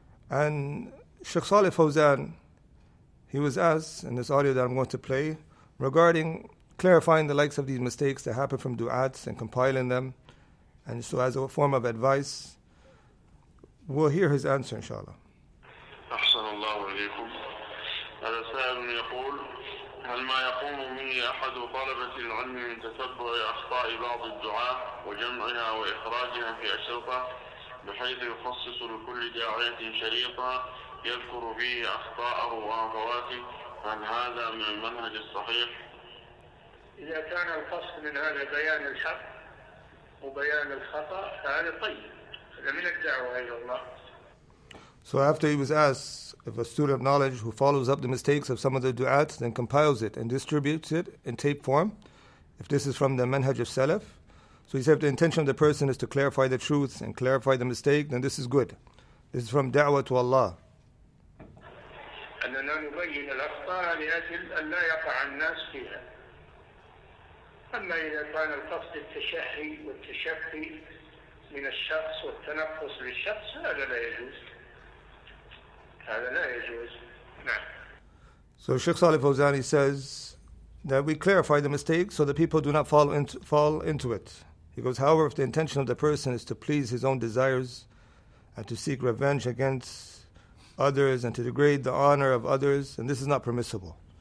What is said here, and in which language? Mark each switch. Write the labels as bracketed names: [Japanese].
[English] And Sheikh Saleh Fawzan, he was asked in this audio that I'm going to play regarding clarifying the likes of these mistakes that happen from du'ats and compiling them, and so as a form of advice. We'll hear his answer, inshallah. [Arabic] أحسن الله إليكم. هذا سائل يقول: هل ما يقوم به أحد طلبة العلم من تتبع أخطاء بعض الدعاة وجمعها وإخراجها في أشرطة بحيث يخصص لكل داعية شريطا يذكر فيه أخطاءه وهفواته، هل هذا من المنهج الصحيح؟ إذا كان القصد من هذا بيان الحق وبيان الخطأ فهذا طيب، هذا من الدعوة إلى الله. [English] So after he was asked if a student of knowledge who follows up the mistakes of some of the du'at, then compiles it and distributes it in tape form, if this is from the manhaj of Salaf, so he said if the intention of the person is to clarify the truth and clarify the mistake, then this is good. This is from da'wah to Allah. [Arabic] أننا نبين الأخطاء لأجل أن لا يقع الناس فيها. أما إذا كان القصد التشهي والتشفي من الشخص والتنقص للشخص هذا لا يجوز. هذا لا يجوز. نعم. [English] So Sheikh Saleh Fawzani says that we clarify the mistake so that people do not fall into it. He goes, however, if the intention of the person is to please his own desires and to seek revenge against others and to degrade the honor of others, and this is not permissible.